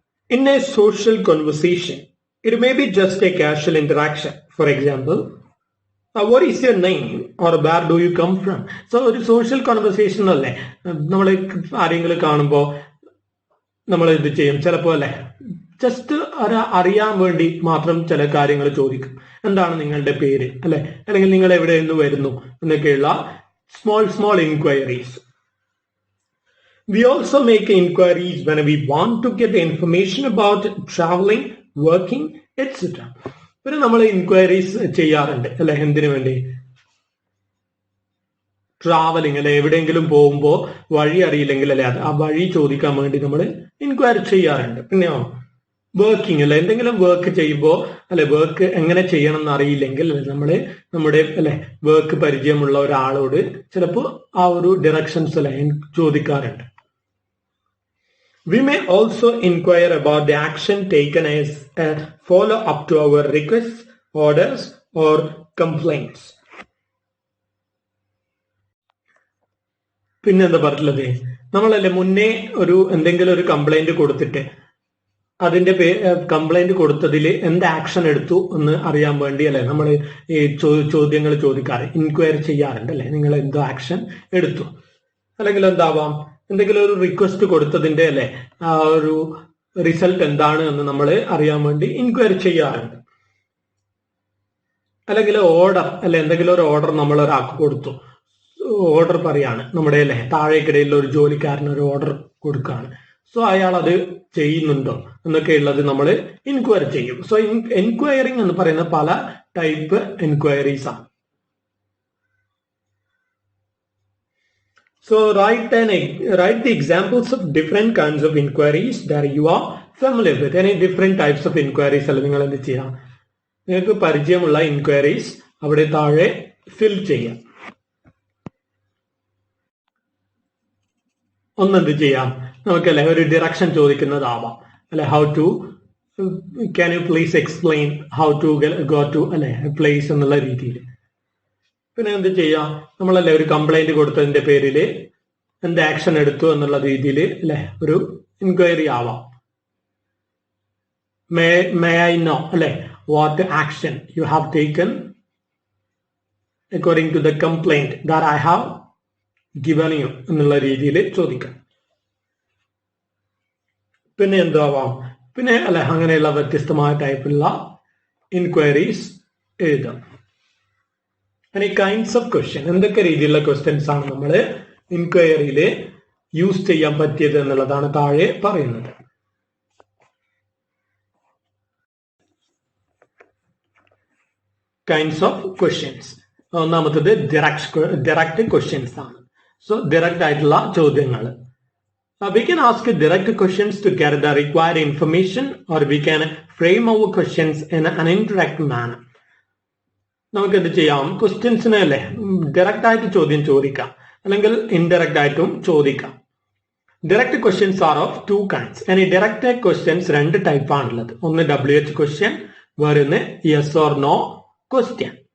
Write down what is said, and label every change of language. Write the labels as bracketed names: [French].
[English] In a social conversation, it may be just a casual interaction. For example, what is your name or where do you come from? [Malayalam] So ഒരു social conversation അല്ലേ, നമ്മൾ ആരെങ്കിലും കാണുമ്പോൾ നമ്മൾ എന്ത് ചെയ്യും, ചിലപ്പോൾ അല്ലെ ജസ്റ്റ് അറിയാൻ വേണ്ടി മാത്രം ചില കാര്യങ്ങൾ ചോദിക്കും. എന്താണ് നിങ്ങളുടെ പേര് അല്ലെ, അല്ലെങ്കിൽ നിങ്ങൾ എവിടെ നിന്ന് വരുന്നു എന്നൊക്കെയുള്ള small inquiries. [English] We also make inquiries when we want to get information about traveling, working, etc. [Malayalam] പിന്നെ നമ്മൾ ഇൻക്വയറീസ് ചെയ്യാറുണ്ട് അല്ലെ എന്തിനു വേണ്ടി? ട്രാവലിംഗ് അല്ലെ, എവിടെയെങ്കിലും പോകുമ്പോൾ വഴി അറിയില്ലെങ്കിൽ അല്ലെ ആ വഴി ചോദിക്കാൻ വേണ്ടി നമ്മൾ ഇൻക്വയറി ചെയ്യാറുണ്ട്. പിന്നെയോ വർക്കിംഗ് അല്ലെ, എന്തെങ്കിലും വർക്ക് ചെയ്യുമ്പോൾ അല്ലെ വർക്ക് എങ്ങനെ ചെയ്യണം എന്ന് അറിയില്ലെങ്കിൽ നമ്മള് നമ്മുടെ അല്ലെ വർക്ക് പരിചയമുള്ള ഒരാളോട് ചിലപ്പോൾ ആ ഒരു ഡയറക്ഷൻസ് അല്ലെ ചോദിക്കാറുണ്ട്. [English] We may also inquire about the action taken as a follow-up to our requests, orders, or complaints. [Malayalam] പിന്നെന്താ പറഞ്ഞത്, നമ്മളല്ലേ മുന്നേ എന്തെങ്കിലും ഒരു കംപ്ലൈന്റ് കൊടുത്തിട്ട് അതിന്റെ കംപ്ലൈന്റ് കൊടുത്തതിൽ എന്ത് ആക്ഷൻ എടുത്തു എന്ന് അറിയാൻ വേണ്ടി അല്ലെ നമ്മൾ ഈ ചോദ്യങ്ങൾ ചോദിക്കാറ്, ഇൻക്വയറി ചെയ്യാറുണ്ട് അല്ലെ, നിങ്ങൾ എന്തോ ആക്ഷൻ എടുത്തു. അല്ലെങ്കിൽ എന്താവാം, എന്തെങ്കിലും ഒരു റിക്വസ്റ്റ് കൊടുത്തതിന്റെ അല്ലെ ആ ഒരു റിസൾട്ട് എന്താണ് എന്ന് നമ്മൾ അറിയാൻ വേണ്ടി ഇൻക്വയറി ചെയ്യാറുണ്ട്. അല്ലെങ്കിൽ ഓർഡർ അല്ലെ, എന്തെങ്കിലും ഒരു ഓർഡർ നമ്മൾ ഒരാൾക്ക് കൊടുത്തു, ഓർഡർ പറയാണ്, നമ്മുടെ അല്ലെ താഴേക്കിടയിൽ ഒരു ജോലിക്കാരന് ഒരു ഓർഡർ കൊടുക്കുകയാണ്. സോ അയാൾ അത് ചെയ്യുന്നുണ്ടോ എന്നൊക്കെ ഉള്ളത് നമ്മൾ ഇൻക്വയറി ചെയ്യും. സോ എൻക്വയറിംഗ് എന്ന് പറയുന്ന പല ടൈപ്പ് എൻക്വയറീസ് ആണ്. [English] So write the examples of different kinds of inquiries that you are familiar with. Any different types of inquiries [Malayalam] അല്ല നിങ്ങൾ എന്ത് ചെയ്യാം, നിങ്ങൾക്ക് പരിചയമുള്ള ഇൻക്വയറീസ് അവിടെ താഴെ ഫിൽ ചെയ്യാം. ഒന്നെന്ത് ചെയ്യാം, നമുക്കല്ലേ ഒരു ഡിറക്ഷൻ ചോദിക്കുന്നതാവാം അല്ലെ, [English] how to can you please explain how to go to അല്ലെ place [Malayalam] എന്നുള്ള രീതിയിൽ. പിന്നെ എന്ത് ചെയ്യാം, നമ്മളല്ലേ ഒരു കംപ്ലൈന്റ് കൊടുത്തതിന്റെ പേരിൽ എന്ത് ആക്ഷൻ എടുത്തു എന്നുള്ള രീതിയിൽ അല്ലെ ഒരു ഇൻക്വയറി ആവാം. [English] may I know [Malayalam] അല്ലെ [English] what action you have taken according to the complaint that I have given you [Malayalam] എന്നുള്ള രീതിയിൽ ചോദിക്കാം. പിന്നെ എന്താവാം, പിന്നെ അല്ലെ അങ്ങനെയുള്ള വ്യത്യസ്തമായ ടൈപ്പിലുള്ള ഇൻക്വയറീസ് എഴുതാം. ഇനി കൈൻഡ്സ് ഓഫ് ക്വസ്റ്റ്യൻ, എന്തൊക്കെ രീതിയിലുള്ള ക്വസ്റ്റ്യൻസ് ആണ് നമ്മൾ ഇൻക്വയറിയിൽ യൂസ് ചെയ്യാൻ പറ്റിയത് എന്നുള്ളതാണ് താഴെ പറയുന്നത്. Kinds of questions. ഒന്നാമത്തത് ഡയറക്റ്റ് ക്വസ്റ്റ്യൻസ് ആണ്. സോ ഡയറക്റ്റ് ആയിട്ടുള്ള ചോദ്യങ്ങൾ. [English] We can ask direct questions to get the required information, or we can frame our questions in an indirect manner. [Malayalam] നമുക്ക് എന്ത് ചെയ്യാം, ക്വസ്റ്റ്യൻസിനെ അല്ലേ ഡയറക്റ്റ് ആയിട്ട് ചോദ്യം ചോദിക്കാം, അല്ലെങ്കിൽ ഇൻഡയറക്റ്റ് ആയിട്ടും ചോദിക്കാം. [English] Direct questions are of two kinds. [Malayalam] ഇനി ഡയറക്റ്റ് ക്വസ്റ്റ്യൻസ് രണ്ട് ടൈപ്പ് ആണുള്ളത്. ഒന്ന് WH ക്വസ്റ്റ്യൻ, വേറൊന്ന് [English] yes or no [Malayalam] ക്വസ്റ്റ്യൻ.